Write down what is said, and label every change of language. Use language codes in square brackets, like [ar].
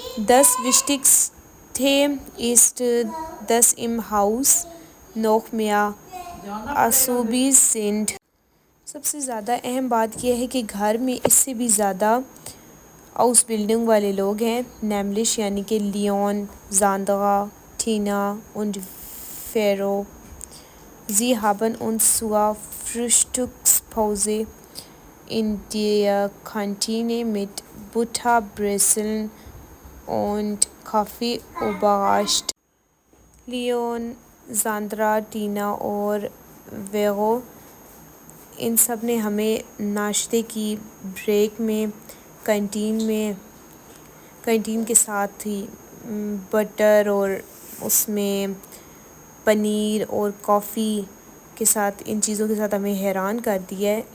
[de] das Wichtigste ist dass im Haus noch mehr Azubis sind، [ur] سب سے زیادہ اہم بات یہ ہے کہ گھر میں اس سے بھی زیادہ آؤس بلڈنگ والے لوگ ہیں. nämlich یعنی کہ Leone, زاندرا، Tina und Vero. [de] Sie haben uns zur Frühstückspause in der Kantine mit Butterbrezeln und Kaffee überrascht. [ur] Leone, زاندرا، Tina اور ویرو ان سب نے ہمیں ناشتے کی بریک میں کینٹین کے ساتھ ہی بٹر اور اس میں پنیر اور کافی کے ساتھ ان چیزوں کے ساتھ ہمیں حیران کر دیا ہے.